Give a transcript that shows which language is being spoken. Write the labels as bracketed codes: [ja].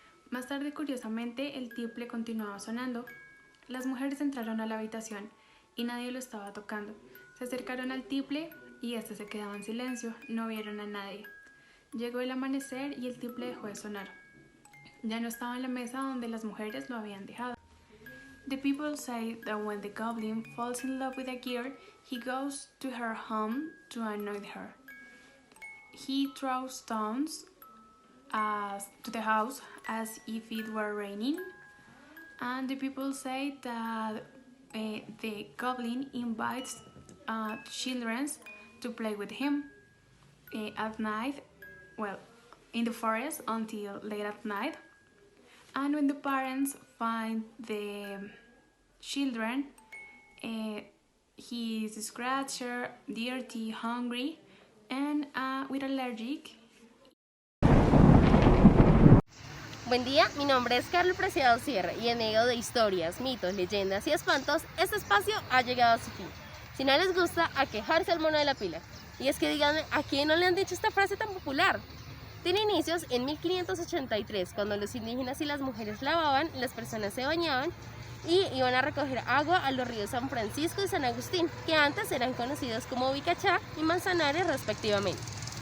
[es] Más tarde, curiosamente, el tiple continuaba sonando. Las mujeres entraron a la habitación y nadie lo estaba tocando. Se acercaron al tiple y este se quedaba en silencio, no vieron a nadie. Llegó el amanecer y el tiple dejó de sonar. Ya no estaba en la mesa donde las mujeres lo habían dejado. [en] The people say that when the goblin falls in love with a girl, he goes to her home to annoy her. He throws stones to the house as if it were raining, and the people say that the goblin invites children to play with him at night, well, in the forest until late at night. And when the parents find the children, he is scratched, dirty, hungry, and with allergic. [es] Buen día, mi nombre es Carlos Preciado Sierra y en medio de historias, mitos, leyendas y espantos, este espacio ha llegado a su fin. Si no les gusta, a quejarse al mono de la pila. Y es que díganme, ¿a quién no le han dicho esta frase tan popular? Tiene inicios en 1583, cuando los indígenas y las mujeres lavaban, las personas se bañaban y iban a recoger agua a los ríos San Francisco y San Agustín, que antes eran conocidos como Vicachá y Manzanares respectivamente.